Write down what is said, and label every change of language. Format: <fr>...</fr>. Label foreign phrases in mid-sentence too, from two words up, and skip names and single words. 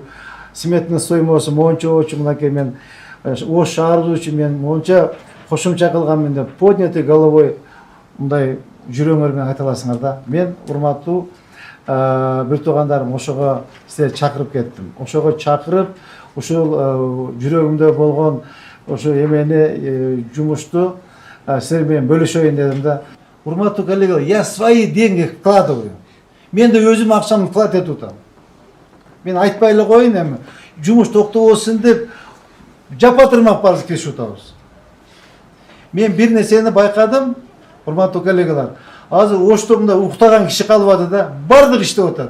<ru>Сметный стоимость</ru> <ky>монча болчу, мынакей мен Ош шаарыбыз үчүн мен монча кошумча кылганмын деп</ky> <ru>поднятый головой</ru> <ky>мындай жүрөгүңөр менен айта аласыңар да. Мен урматтуу бир туугандарым, ошого силерди чакырып кеттим. Ошого чакырып, ушул жүрөгүмдө болгон ошо эмени жумушту силер менен бөлүшөйүн дедим да. Урматтуу коллегалар,</ky> <ru>я свои деньги вкладываю.</ru> <ky>Мен да өзүм акчамды вклад этип атам. Мен айтпай эле коеюн эми. Жумуш токтобосун деп жапатырмак барып кешип атабыз. Мен бир нерсени байкадым, урматтуу коллегалар. Азыр Ошто мындай уктаган киши калбады да, бардык иштеп атат.</ky>